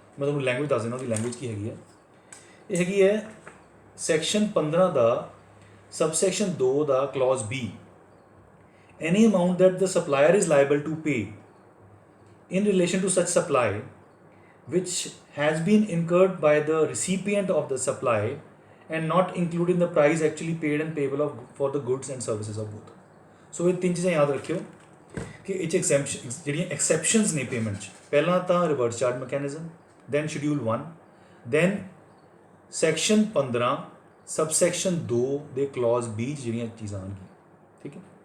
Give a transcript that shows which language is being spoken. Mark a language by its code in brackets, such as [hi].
[pa] ਮੈਂ ਤੁਹਾਨੂੰ ਲੈਂਗੁਏਜ ਦੱਸ ਦਿੰਦਾ, ਉਹਦੀ ਲੈਂਗੁਏਜ ਕੀ ਹੈਗੀ ਹੈ। ਇਹ ਹੈਗੀ ਹੈ section 15 ਦਾ subsection 2 ਦਾ clause B, [en] any amount that the supplier is liable to pay in relation to such supply which has been incurred by the recipient of the supply and not including the price actually paid and payable for the goods and services of both. [pa] So ਇਹ ਤਿੰਨ ਚੀਜ਼ਾਂ ਯਾਦ ਰੱਖਿਓ ਕਿ ਇਹ 'ਚ ਜਿਹੜੀਆਂ exceptions ਨੇ ਪੇਮੈਂਟ 'ਚ, ਪਹਿਲਾਂ ਤਾਂ reverse charge mechanism, then schedule 1, then section 15 subsection 2 ਦੇ ਕਲੌਜ਼ B 'ਚ ਜਿਹੜੀਆਂ ਚੀਜ਼ਾਂ ਆਉਣਗੀਆਂ, ਠੀਕ ਹੈ।